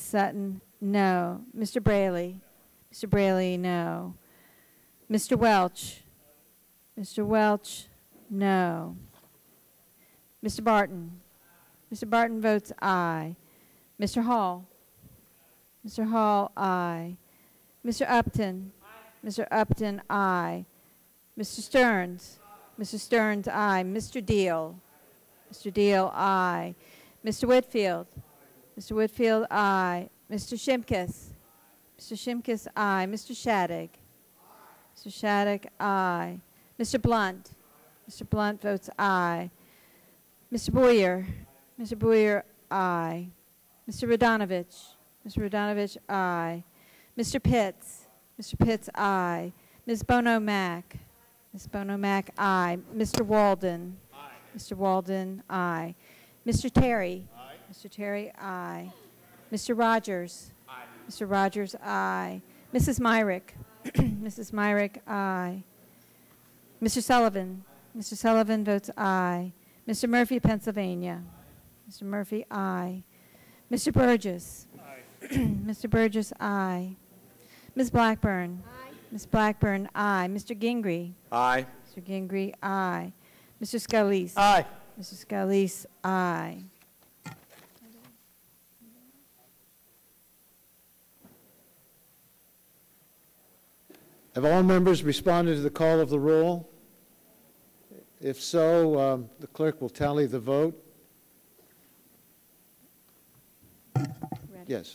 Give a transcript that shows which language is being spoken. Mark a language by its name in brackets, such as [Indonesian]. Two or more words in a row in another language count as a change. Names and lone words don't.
[English] Sutton, no. Mr. Braley? Mr. Braley, no. Mr. Welch? Mr. Welch, no. Mr. Barton? Mr. Barton votes aye. Mr. Hall? Mr. Hall, aye. Mr. Upton? Mr. Upton, aye. Mr. Stearns? Mr. Stearns, aye. Mr. Deal? Mr. Deal, aye. Mr. Whitfield? Mr. Whitfield, aye. Mr. Shimkus? Mr. Shimkus, aye. Mr. Shattuck? Mr. Shattuck, aye. Mr. Blunt? Mr. Blunt votes aye. Mr. Boyer. Mr. Boyer, aye. Mr. Radonovich. Mr. Radonovich, aye. Mr. Pitts. Mr. Pitts, aye. Ms. Bono-Mack. Ms. Bono-Mack, aye. Mr. Walden. Aye. Mr. Walden, aye. Mr. Terry. Aye. Mr. Terry, aye. Mr. Rogers. Aye. Mr. Rogers, aye. Mrs. Myrick. Mrs. Myrick, aye. Mr. Sullivan. Mr. Sullivan votes aye. Mr. Murphy, Pennsylvania. Mr. Murphy, aye. Mr. Burgess. Aye. Mr. Burgess, aye. Ms. Blackburn. Aye. Ms. Blackburn, aye. Mr. Gingrey. Aye. Mr. Gingrey, aye. Mr. Scalise. Aye. Mr. Scalise, aye. Have all members responded to the call of the roll? If so, the clerk will tally the vote. Yes.